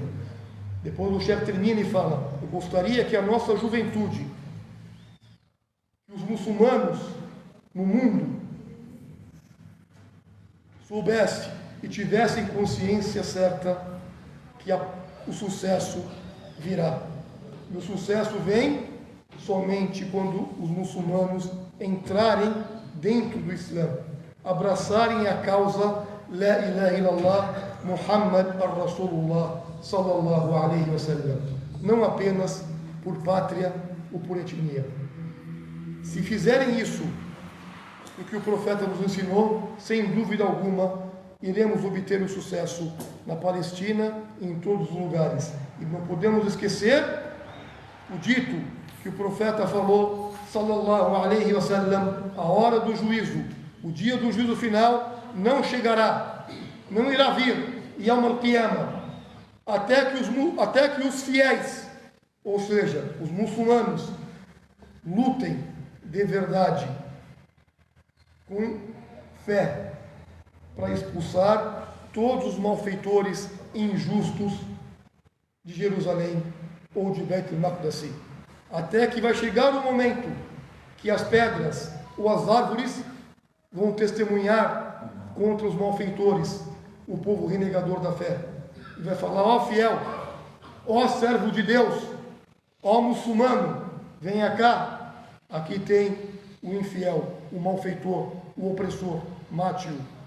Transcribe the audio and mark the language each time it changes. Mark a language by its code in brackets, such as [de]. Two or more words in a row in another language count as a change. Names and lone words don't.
[pt] Depois o chefe termina e fala: eu gostaria que a nossa juventude, que os muçulmanos no mundo soubessem e tivessem consciência certa que o sucesso virá. E o sucesso vem somente quando os muçulmanos entrarem dentro do Islã, abraçarem a causa [ar] لا إله إلا الله محمد رسول الله صلى الله عليه وسلم, [pt] não apenas por pátria ou por etnia. Se fizerem isso, o que o profeta nos ensinou, sem dúvida alguma, iremos obter o sucesso na Palestina e em todos os lugares. E não podemos esquecer o dito que o profeta falou, [ar] صلى الله عليه وسلم: [pt] a hora do juízo, o dia do juízo final não chegará, não irá vir, [ar] يوم القيامة, [pt] até que os fiéis, ou seja, os muçulmanos, lutem de verdade, com fé, para expulsar todos os malfeitores injustos de Jerusalém ou de Beit al-Maqdis, até que vai chegar o momento que as pedras ou as árvores vão testemunhar contra os malfeitores, o povo renegador da fé, e vai falar: ó fiel, ó servo de Deus, ó muçulmano, venha cá, aqui tem o infiel, o malfeitor, o opressor, mate-o.